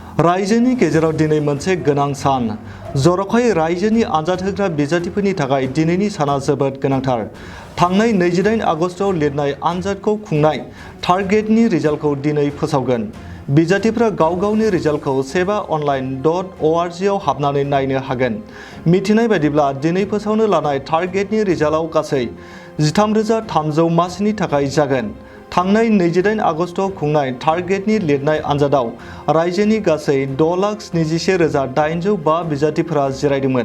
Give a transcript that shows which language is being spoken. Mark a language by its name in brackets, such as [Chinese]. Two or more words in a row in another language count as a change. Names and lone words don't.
[Bodo] रायजोनि गेजेराव दिनै मोनसे गोनां सान। जर'खायै रायजोनि आनजाद होग्रा बिजाथिफोरनि थाखाय दिनैनि साना जोबोद गोनांथार। थांनाय 28 आगस्टआव लिरनाय आनजादखौ खुंनाय [English] third grade [Bodo] रिजाल्टखौ दिनै फोसावगोन। बिजाथिफोरा गाव गावनि रिजाल्टखौ seva.online.org आव हाबनानै नायनो हागोन। मिथिनाय बायदिब्ला दिनै फोसावनो लानाय [English] third grade [Bodo] रिजाल्टआव गासै 13,300 मासिनि थाखाय जागोन। थांनाय 28 आगस्टआव खुंनाय [English] third grade [Bodo] लिरनाय आनजादाव रायजोनि गासै 6,71,805 बिजाथिफोरा जिरायदोंमोन।